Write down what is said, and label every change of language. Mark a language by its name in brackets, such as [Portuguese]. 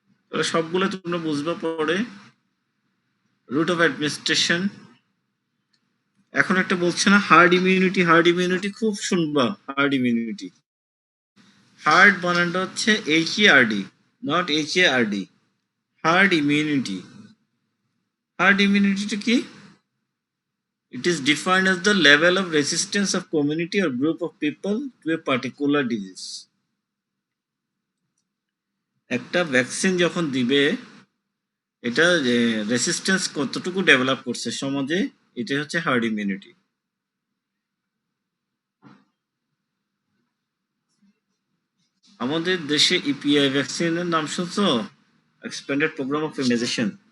[Bangla] তাহলে সবগুলো তোমরা বুঝবা পরে। Root of administration. এখন একটা বলছে না হার্ড ইমিউনিটি, হার্ড ইমিউনিটি খুব শুনবা। হার্ড ইমিউনিটি, হার্ড বানানটা হচ্ছে HERD, not HARD। Hard immunity hard immunity কি? [English] It is defined as the level of resistance of community or group of people to a particular disease. [Bangla] একটা vaccine যখন দিবে, এটা resistance কতটুকু ডেভেলপ করছে সমাজে, এটা হচ্ছে হার্ড ইমিউনিটি। আমাদের দেশে ইপিআই ভ্যাকসিনের নাম শুনছো? Expanded programme of immunisation.